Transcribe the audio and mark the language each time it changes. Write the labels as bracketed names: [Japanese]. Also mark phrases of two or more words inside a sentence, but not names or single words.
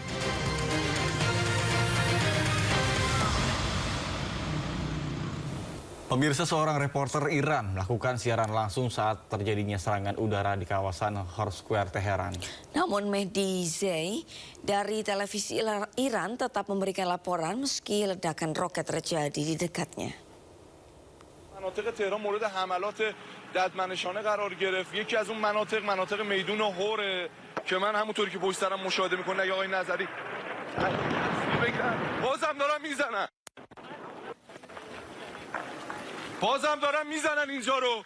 [Indonesian] Pemirsa, seorang reporter Iran melakukan siaran langsung saat terjadinya serangan udara di kawasan Horse Square, Teheran. Namun Mehdi Zey dari televisi Iran tetap memberikan laporan meski ledakan roket terjadi di dekatnya. [Persian] مناطق تهران مورد حملات ددمنشانه قرار گرفت. یکی از اون مناطق میدون هوره که من همونطوری که پشت سرم مشاهده میکنه اگه آقای نظری بازم دارن میزنن. بازم دارن میزنن اینجا رو.